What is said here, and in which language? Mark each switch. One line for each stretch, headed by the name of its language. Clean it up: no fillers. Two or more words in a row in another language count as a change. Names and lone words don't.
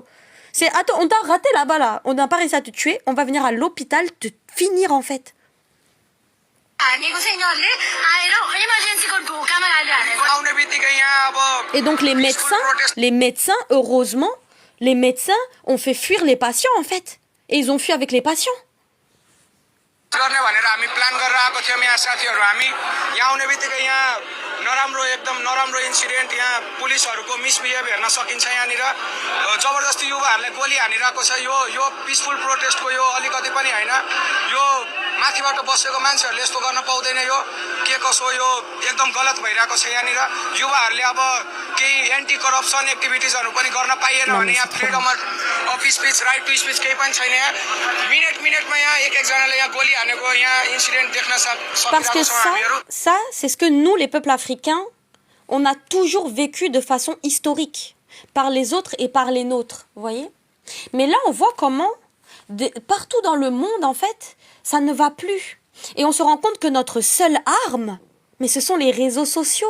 French: C'est attends, on t'a raté là-bas là. On n'a pas réussi à te tuer, on va venir à l'hôpital te finir en fait. Et donc les médecins, heureusement, les médecins ont fait fuir les patients en fait. Et ils ont fui avec les patients.
Nepali: नराम्रो एकदम नराम्रो इन्सिडेन्ट यहाँ पुलिसहरुको मिसबिहेभ हेर्न सकिन्छ यहाँनिर जबरजस्ती युवाहरुलाई गोली हानिरहेको छ यो पिसफुल प्रोटेस्टको यो अलिकति पनि हैन यो माथिबाट बसेको मान्छेहरुले यस्तो गर्न पाउँदैन यो के कसो यो एकदम गलत भइरहेको छ यहाँनिर युवाहरुले अब केही
English: anti corruption activities
Nepali: पनि गर्न पाइएन भने यहाँ
English: freedom of speech right to speech
Nepali: केही पनि छैन यहाँ मिनेटमा यहाँ एक जनाले यहाँ गोली हानेको यहाँ इन्सिडेन्ट देख्न
French: Parce que ça, c'est ce que nous, les peuples africains, on a toujours vécu de façon historique, par les autres et par les nôtres, vous voyez. Mais là, on voit comment, partout dans le monde, en fait, ça ne va plus. Et on se rend compte que notre seule arme, mais ce sont les réseaux sociaux.